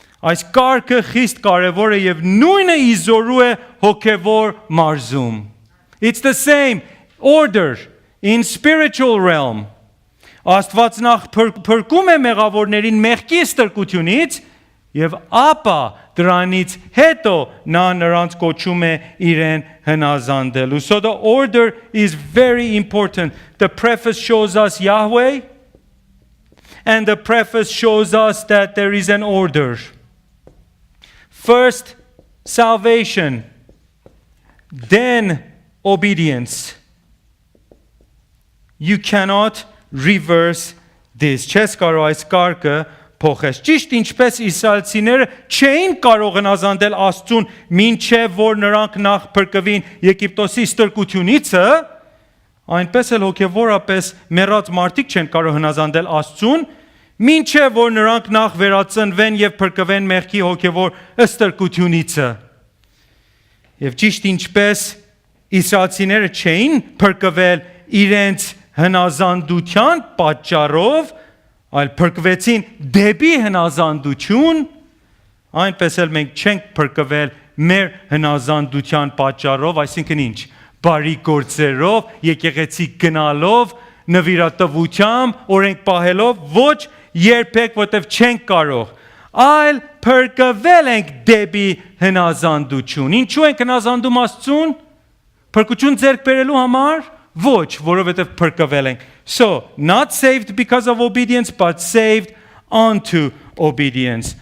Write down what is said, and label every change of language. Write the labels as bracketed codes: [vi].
[hy] Այս կարգը խիստ կարևոր է եւ նույնը իզորու է հոգեվոր մարզում։ [en] It's the same order in spiritual realm. [hy] Աստված նախ փրկում է մեղավորներին մեղքի ստրկությունից եւ ապա դրանից հետո նա նրանց կոչում է իրեն հնազանդելու. [en] So the order is very important. The preface shows us Yahweh and the preface shows us that there is an order. First salvation, then obedience. You cannot reverse this. [hy] Չես կարող այս կարգը փոխել։ Ճիշտ ինչպես իսրայելցիները չէին կարող հնազանդել Աստծուն, մինչև որ նրանք նախ փրկվին Եգիպտոսի ստրկությունից, այնպես էլ հոգևորապես մեռած մարդիկ չեն կարող հնազանդել Աստծուն, մինչև որ նրանք նախ վերածնվեն եւ փրկվեն մեղքի հոգևոր ստրկությունից։ Եվ ճիշտ ինչպես իսրայելցիները չէին փրկվել իրենց հնազանդության պատճառով, այլ փրկվեցին դեպի հնազանդություն, այնպես էլ մենք չենք փրկվել մեր հնազանդության պատճառով, այսինքն ինչ, բարի գործերով, եկեղեցի գնալով, նվիրատվությամբ, օրենք պահելով, ոչ երբեք, որտեղ չենք կարող, այլ փրկվել ենք դեպի հնազանդություն։ Ինչու ենք հնազանդում Աստծուն? Փրկություն ձեռք բերելու համար? Ոչ, որովհետև փրկվել ենք։ [en] So, not saved because of obedience, but saved unto obedience.